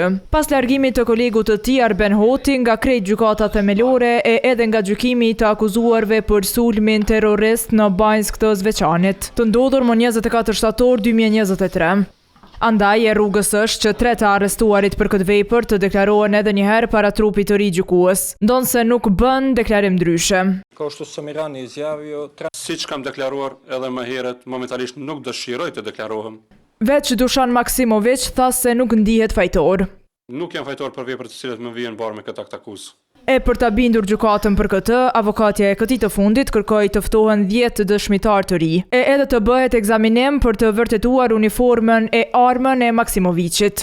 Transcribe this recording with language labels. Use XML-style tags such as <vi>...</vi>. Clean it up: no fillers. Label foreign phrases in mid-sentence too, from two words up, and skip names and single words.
<sq>Pas largimit të kolegut të tij Arben Hoti nga krejt gjykata themelore e edhe nga gjykimi I të akuzuarve për sulmin terrorist në Banjsk të Zveçanit, të ndodhur më 24 shtator 2023. Andaj e rrugës është që 3 të arrestuarit për këtë vepër të deklarohen edhe një herë para trupit të ri gjykues, ndonse nuk bën deklarim ndryshe.</sq> <sr>Kao što sam I ranije izjavio,</sr> <sq>siç kam deklaruar edhe më herët, momentalisht nuk dëshiroj të deklarohem. Veç Dušan Maksimović tha se nuk ndihet fajtor. Nuk jam fajtor për veprat të cilat më vijnë barë me këtë akt akuzë. E për ta bindur gjykatën për këtë, avokatja e këtij të fundit kërkoi të ftohen 10 dëshmitar të ri, e edhe të bëhet ekzaminim për të vërtetuar uniformën e armën e Maksimovićit.</sq>